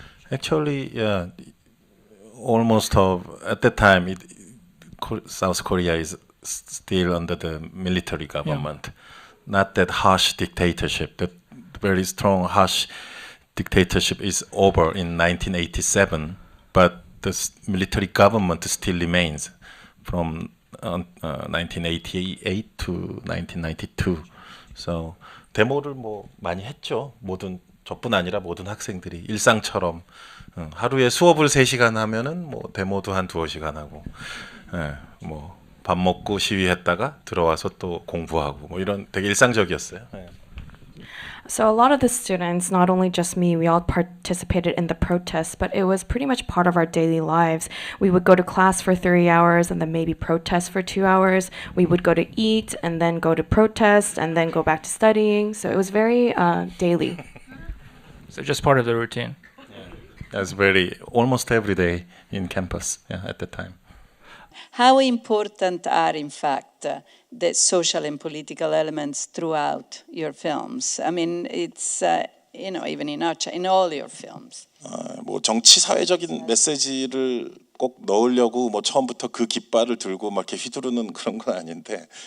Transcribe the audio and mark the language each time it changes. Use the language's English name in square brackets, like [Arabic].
[English] Actually, yeah, almost at that time, South Korea is still under the military government, not that harsh dictatorship. The very strong harsh dictatorship is over in 1987. But the military government still remains from 1988 to 1992. [Korean] So 데모를 뭐 많이 했죠. 저뿐 아니라 모든 학생들이 일상처럼 하루에 수업을 3시간 하면은 뭐 데모도 한 2-5시간 하고, 뭐 밥 먹고 시위했다가 들어와서 또 공부하고 뭐 이런 되게 일상적이었어요. [English] So a lot of the students, not only just me, we all participated in the protests, but it was pretty much part of our daily lives. We would go to class for 3 hours and then maybe protest for 2 hours. We would go to eat and then go to protest and then go back to studying. So it was very daily. So just part of the routine. That's almost every day in campus at the time. How important are, in fact, the social and elements throughout your films? I mean, it's even in all your films. [Korean] 뭐 정치 사회적인 메시지를 꼭 넣으려고 뭐 처음부터 그 깃발을 들고 막 이렇게 휘두르는 그런 건 아닌데.